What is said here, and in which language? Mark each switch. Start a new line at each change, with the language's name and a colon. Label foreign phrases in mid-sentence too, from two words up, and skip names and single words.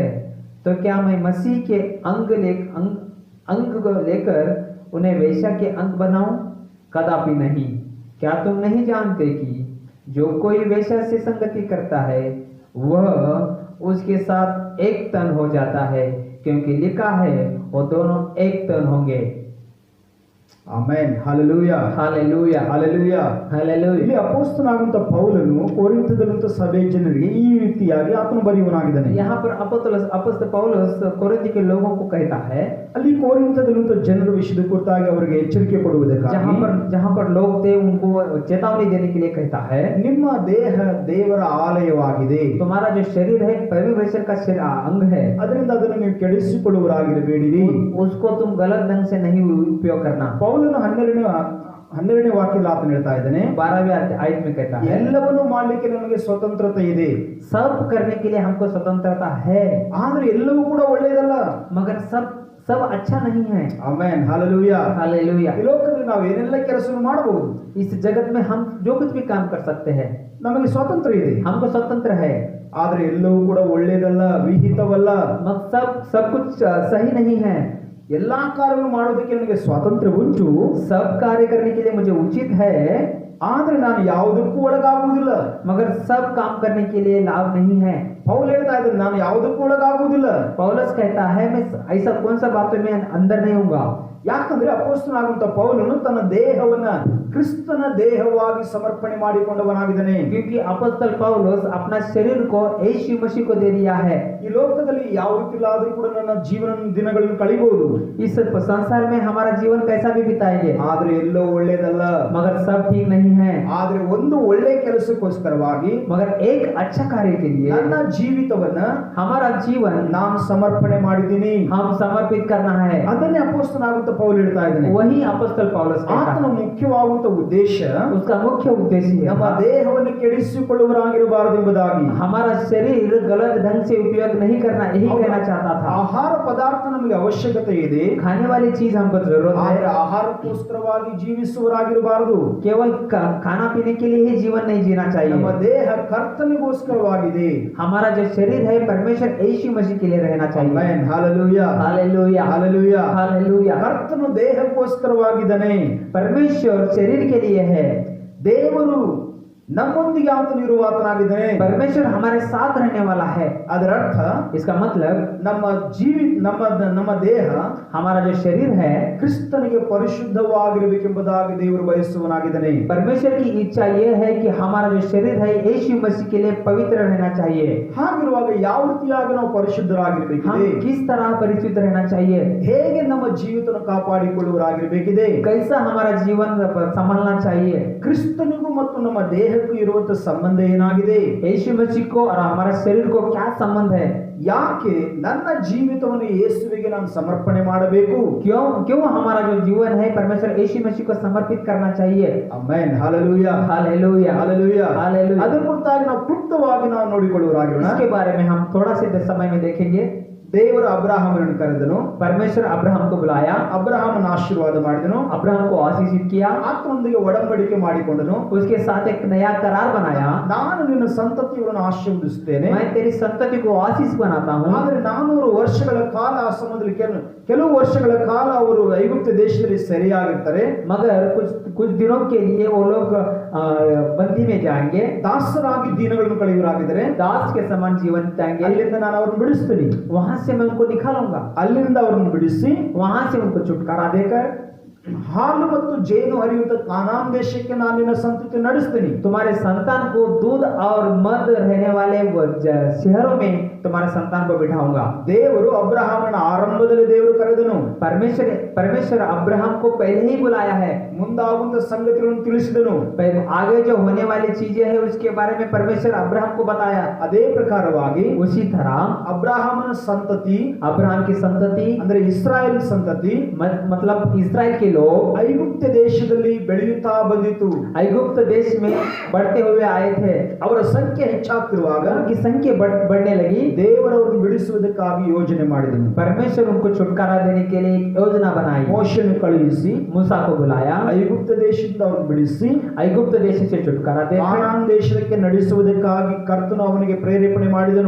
Hindi: तो क्या मैं मसीह के अंग को लेकर उन्हें वेश्या के अंग बनाऊं? कदापि नहीं। क्या तुम नहीं जानते कि जो कोई वेश्या से संगति करता है वह उसके साथ एक तन हो जाता है, क्योंकि लिखा है वो दोनों एक तन होंगे।
Kannada: ಆಮೆನ್. ಹಲ್ಲೆಲೂಯಾ,
Hindi: हालेलुया,
Kannada: ಹಲ್ಲೆಲೂಯಾ.
Hindi: हालेलुया।
Kannada: ಇಲ್ಲಿ ಅಪೊಸ್ತಲನಾದಂತ ಪೌಲನು ಕೊರಿಂಥದಲ್ಲಿದ್ದ ಸಭೆ ಜನರಿಗೆ ಈ ರೀತಿಯಾಗಿ ಆತನು ಬರೆಯುವನಾಗಿದ್ದಾನೆ.
Hindi: यहाँ पर अपोस्तल पौलुस कोरिन्थ के लोगों को कहता है,
Kannada: ಅಲ್ಲಿ ಕೊರಿಂಥದಲ್ಲಿದ್ದ ಜನರ ವಿಷಯದ ಕುರಿತಾಗಿ ಅವರಿಗೆ ಎಚ್ಚರಿಕೆ ಕೊಡುವುದಕ್ಕಾಗಿ
Hindi: जहाँ पर लोग थे उनको चेतावनी देने के लिए कहता है,
Kannada: ನಿಮ್ಮ ದೇಹ ದೇವರ ಆಲಯವಾಗಿದೆ,
Hindi: तुम्हारा जो शरीर है परमेश्वर का अंग है,
Kannada: ಅದರಿಂದ ಅದನ್ನು ನೀವು ಕೆಡಿಸಿಕೊಳ್ಳುವರಾಗಿರಬೇಡಿರಿ,
Hindi: उसको तुम गलत ढंग से नहीं उपयोग करना।
Kannada: ಪೌಲನು 12ನೇ ವಾಕ್ಯದಲ್ಲಿ ಆತನು ಹೇಳ್ತಾ ಇದ್ದಾನೆ,
Hindi: 12वें आयत में कहता है,
Kannada: ಎಲ್ಲವನ್ನೂ ಮಾಡಲಿಕ್ಕೆ ನಮಗೆ ಸ್ವತಂತ್ರತೆ ಇದೆ,
Hindi: सब करने के लिए हमको स्वतंत्रता है,
Kannada: ಆದ್ರೆ ಎಲ್ಲವೂ ಕೂಡ ಒಳ್ಳೆಯದಲ್ಲ,
Hindi: मगर सब अच्छा नहीं है।
Kannada: ಆಮೆನ್, ಹಲ್ಲೆಲೂಯಾ,
Hindi: हालेलुया।
Kannada: ಈ ಲೋಕದಲ್ಲಿ ನಾವು ಏನೆಲ್ಲ ಕೆಲಸ ಮಾಡಬಹುದು,
Hindi: इस जगत में हम जो कुछ भी काम कर सकते हैं,
Kannada: ನಮಗೆ ಸ್ವಾತಂತ್ರ್ಯ ಇದೆ,
Hindi: हमको स्वतंत्र है,
Kannada: ಆದ್ರೆ ಎಲ್ಲವೂ ಕೂಡ ಒಳ್ಳೆಯದಲ್ಲ, ವಿಹಿತವಲ್ಲ,
Hindi: मगर सब कुछ सही नहीं है।
Kannada: ಎಲ್ಲಾ ಕಾರ್ಯವನ್ನು ಮಾಡೋದಕ್ಕೆ ನನಗೆ ಸ್ವಾತಂತ್ರ್ಯ ಉಂಟು,
Hindi: सब कार्य करने के लिए मुझे उचित है,
Kannada: ಆದ್ರೆ ನಾನು ಯಾವುದಕ್ಕೂ ಒಳಗಾಗುವುದಿಲ್ಲ,
Hindi: मगर सब काम करने के लिए लाभ नहीं है।
Kannada: ಪೌಲ್ ಹೇಳ್ತಾ ಇದ್ದಾನೆ, ನಾನು ಯಾವುದಕ್ಕೂ ಒಳಗಾಗುವುದಿಲ್ಲ.
Hindi: पौलुस कहता है, मैं ऐसा कौन सा बातों में अंदर नहीं होऊंगा।
Kannada: ಯಾಕಂದ್ರೆ ಅಪೊಸ್ತಲನಾದಂತ ಪೌಲನು ತನ್ನ ದೇಹವನ್ನ ಕ್ರಿಸ್ತನ ದೇಹವಾಗಿ ಸಮರ್ಪಣೆ ಮಾಡಿಕೊಂಡವನಾಗಿದ್ದಾನೆ.
Hindi: क्योंकि अपोस्तल पौलुस अपना शरीर को यीशु मसीह को दे दिया है।
Kannada: ಈ ಲೋಕದಲ್ಲಿ ಯಾವ ರೀತಿಲಾದ್ರೂ ಕೂಡ ನನ್ನ ಜೀವನ ದಿನಗಳನ್ನು ಕಳೆಯಬಹುದು,
Hindi: इस संसार में हमारा जीवन कैसा भी बिताएंगे,
Kannada: ಆದ್ರೆ ಎಲ್ಲೋ ಒಳ್ಳೆಯದಲ್ಲ,
Hindi: मगर सब ठीक नहीं है।
Kannada: ಆದ್ರೆ ಒಂದು ಒಳ್ಳೆ ಕೆಲಸಕ್ಕೋಸ್ಕರವಾಗಿ
Hindi: मगर एक अच्छा कार्य के लिए
Kannada: ನನ್ನ ಜೀವಿತವನ್ನ
Hindi: हमारा जीवन
Kannada: ನಾನು ಸಮರ್ಪಣೆ ಮಾಡಿದ್ದೀನಿ,
Hindi: हम समर्पित करना है।
Kannada: ಅದನ್ನೇ ಅಪೊಸ್ತಲನಾದಂತ ಪೌಲ್ ಹೇಳ್ತಾ ಇದ್ದಾನೆ.
Hindi: वही अपोस्तल पौलुस कहता
Kannada: ಆತನ
Hindi: है,
Kannada: ಮುಖ್ಯವಾದಂತ ಉದ್ದೇಶ
Hindi: उसका मुख्य उद्देश्य
Kannada: ನಮ್ಮ
Hindi: है
Kannada: ದೇಹವನ್ನು ಕೆಡಿಸಿಕೊಳ್ಳುವರಾಗಿರಬಾರದು ಎಂಬುದಾಗಿ.
Hindi: हमारा शरीर गलत ढंग से उपयोग नहीं करना, यही कहना चाहता था।
Kannada: ಆಹಾರ ಪದಾರ್ಥ ನಮಗೆ ಅವಶ್ಯಕತೆ ಇದೆ,
Hindi: खाने वाली चीज हमको जरूरत
Kannada: ಆದ್ರೆ
Hindi: है,
Kannada: ಆಹಾರಕ್ಕೋಸ್ಕರವಾಗಿ ಜೀವಿಸುವರಾಗಿರಬಾರದು.
Hindi: केवल खाना पीने के लिए ही जीवन नहीं जीना
Kannada: ನಮ್ಮ
Hindi: चाहिए।
Kannada: ದೇಹ ಕರ್ತನಿಗೋಸ್ಕರವಾಗಿದೆ.
Hindi: हमारा जो शरीर है परमेश्वर यीशु मसीह के लिए रहना चाहिए।
Kannada: ಆಮೆನ್, ಹಲ್ಲೆಲೂಯಾ,
Hindi: हालेलुया,
Kannada: ಹಲ್ಲೆಲೂಯಾ.
Hindi: हालेलुया।
Kannada: ಕರ್ತನು ದೇಹಕ್ಕೋಸ್ಕರವಾಗಿದ್ದಾನೆ,
Hindi: परमेश्वर शरीर के लिए है,
Kannada: ದೇವರು ನಮ್ಮೊಂದಿಗೆ ಆತನು ಇರುವಾತನಾಗಿದ್ದಾನೆ.
Hindi: परमेश्वर हमारे साथ रहने वाला है।
Kannada: ಅದರ ಅರ್ಥ
Hindi: इसका मतलब
Kannada: ನಮ್ಮ ದೇಹ
Hindi: हमारा जो शरीर है
Kannada: ಕ್ರಿಸ್ತನಿಗೆ ಪರಿಶುದ್ಧವಾಗಿರಬೇಕೆಂಬುದಾಗಿ ದೇವರು ಬಯಸುವನಾಗಿದ್ದಾನೆ.
Hindi: परमेश्वर की इच्छा ये है कि हमारा जो शरीर है यीशु मसीह के लिए पवित्र रहना चाहिए।
Kannada: ಹಾಗಿರುವಾಗ ಯಾವ ರೀತಿಯಾಗಿ ನಾವು
Hindi: हम
Kannada: ಪರಿಶುದ್ಧರಾಗಿರಬೇಕಿದೆ,
Hindi: किस तरह परिशुद्ध रहना चाहिए,
Kannada: ಹೇಗೆ ನಮ್ಮ ಜೀವಿತವನ್ನು ಕಾಪಾಡಿಕೊಳ್ಳುವರಾಗಿರಬೇಕಿದೆ,
Hindi: कैसा हमारा जीवन संभालना चाहिए,
Kannada: ಕ್ರಿಸ್ತನಿಗೂ ಮತ್ತು ನಮ್ಮ ದೇಹಕ್ಕೂ ಇರುವಂತ ಸಂಬಂಧ ಏನಾಗಿದೆ,
Hindi: यीशु मसीह को और हमारा शरीर को क्या संबंध है,
Kannada: ಯಾಕೆ ನನ್ನ ಜೀವಿತವನ್ನು ಯೇಸುವಿಗೆ ನಾನು ಸಮರ್ಪಣೆ ಮಾಡಬೇಕು,
Hindi: क्यों हमारा जो जीवन है परमेश्वर यीशु मसीह को समर्पित करना चाहिए।
Kannada: ಆಮೆನ್, ಹಲ್ಲೆಲೂಯಾ,
Hindi: हालेलुया,
Kannada: ಹಲ್ಲೆಲೂಯಾ.
Hindi: हालेलुया।
Kannada: ಅದರ ಕುರಿತಾಗಿ ನಾವು ಕ್ಲುಪ್ತವಾಗಿ ನಾವು ನೋಡಿಕೊಳ್ಳುವರಾಗಿರೋಣ.
Hindi: इसके बारे में हम थोड़ा से समय में देखेंगे।
Kannada: ದೇವರು ಅಬ್ರಹಾಮನನ್ನು ಕರೆದನು,
Hindi: परमेश्वर अब्राहम को बुलाया,
Kannada: ಅಬ್ರಹಾಮನ ಆಶೀರ್ವಾದ ಮಾಡಿದನು,
Hindi: अब्राहम को आशीषित किया,
Kannada: ಆತನೊಂದಿಗೆ ಒಡಂಬಡಿಕೆ ಮಾಡಿಕೊಂಡನು.
Hindi: उसके साथ एक नया करार बनाया,
Kannada: ನಾನು ನಿನ್ನ ಸಂತತಿಯನ್ನು ಆಶೀರ್ವದಿಸುತ್ತೇನೆ,
Hindi: मैं तेरी संतति को आशीष बनाता हूँ।
Kannada: ಆದರೆ 400 ವರ್ಷಗಳ ಕಾಲ ಆ ಸಮಯದಲ್ಲಿ ಕೆಲವು ವರ್ಷಗಳ ಕಾಲ ಅವರು ಐಗುಪ್ತ ದೇಶದಲ್ಲಿ ಸೆರೆಯಾಗಿರ್ತಾರೆ,
Hindi: मगर कुछ दिनों के लिए वो लोग बंदी में जाएंगे,
Kannada: ದಾಸರಾಗಿ ದಿನಗಳನ್ನು ಕಳೆಯುವರಾಗಿದ್ದಾರೆ.
Hindi: दास के समान जीवन बिताएंगे।
Kannada: ಅಲ್ಲಿಂದ ನಾನು ಅವರನ್ನು ಬಿಡಿಸ್ತೀನಿ,
Hindi: वहां से मैं उनको निकालूंगा,
Kannada: ಅಲ್ಲಿಂದ ಅವರನ್ನು ಬಿಡಿಸಿ
Hindi: वहां से उनको छुटकारा देकर
Kannada: ಹಾಲು ಮತ್ತು ಜೇನು ಹರಿಯುವಂತ ಕಾನಾನ್ ದೇಶಕ್ಕೆ ನಾನು ನಿನ್ನ ಸಂತತಿ ನಡೆಸ್ತೀನಿ.
Hindi: तुम्हारे संतान को दूध और मध रहने वाले वो शहरों में तुम्हारे संतान को बिठाऊंगा।
Kannada: ದೇವರು ಅಬ್ರಹಾಮನ ಆರಂಭದಲ್ಲಿ ದೇವರು ಕರೆದನು.
Hindi: परमेश्वर अब्राहम को पहले ही बुलाया है।
Kannada: ಮುಂದಾಗುವಂತ ಸಂಗತಿಗಳನ್ನು ತಿಳಿಸಿದನು.
Hindi: आगे जो होने वाली चीजें है उसके बारे में परमेश्वर अब्राहम को बताया।
Kannada: ಅದೇ ಪ್ರಕಾರವಾಗಿ
Hindi: उसी तरह
Kannada: ಅಬ್ರಹಾಮನ ಸಂತತಿ,
Hindi: अब्राहम की संतति
Kannada: ಅಂದ್ರೆ ಇಸ್ರಾಯೇಲ್ ಸಂತತಿ,
Hindi: मतलब इस्राएल के लोग
Kannada: ಐಗುಪ್ತ ದೇಶದಲ್ಲಿ ಬೆಳೆಯುತ್ತಾ ಬಂದಿತು.
Hindi: ऐगुप्त देश में बढ़ते हुए आए थे।
Kannada: ಅವರ ಸಂಖ್ಯೆ ಹೆಚ್ಚಾಗ್ತಿರುವಾಗ
Hindi: उनकी संख्या बढ़ने लगी।
Kannada: ದೇವರವರನ್ನು ಬಿಡಿಸುವುದಕ್ಕಾಗಿ ಯೋಜನೆ ಮಾಡಿದನು.
Hindi: परमेश्वर उनको छुटकारा देने के लिए एक योजना बनाई।
Kannada: ಮೋಶೆಯನ್ನು ಕಳುಹಿಸಿ
Hindi: मूसा को बुलाया,
Kannada: ಐಗುಪ್ತ ದೇಶದಿಂದ ಅವರನ್ನು ಬಿಡಿಸಿ
Hindi: ऐगुप्त देश से छुटकारा देकर
Kannada: ಕಾನಾನ್ ದೇಶಕ್ಕೆ ನಡೆಸುವುದಕ್ಕಾಗಿ ಕರ್ತನು ಅವನಿಗೆ ಪ್ರೇರೇಪಣೆ ಮಾಡಿದನು.